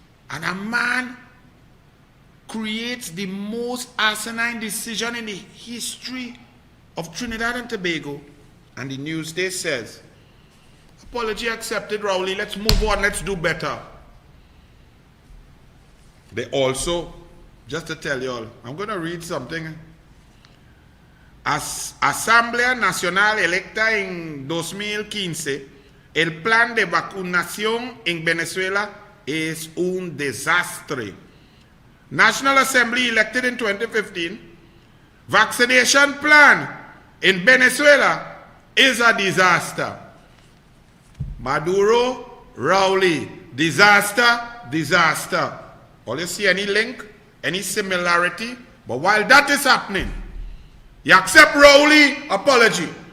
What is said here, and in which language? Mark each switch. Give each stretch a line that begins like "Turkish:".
English: And a man creates the most asinine decision in the history of Trinidad and Tobago. And the Newsday says, apology accepted, Rowley, let's move on, let's do better. They also, just to tell you all, I'm going to read something.
Spanish: Asamblea Nacional electa en 2015, el plan de vacunación en Venezuela es un desastre.
English: National Assembly elected in 2015, vaccination plan in Venezuela is a disaster. Maduro, Rowley, disaster, disaster. All you see any link, any similarity, but while that is happening, you accept Rowley apology.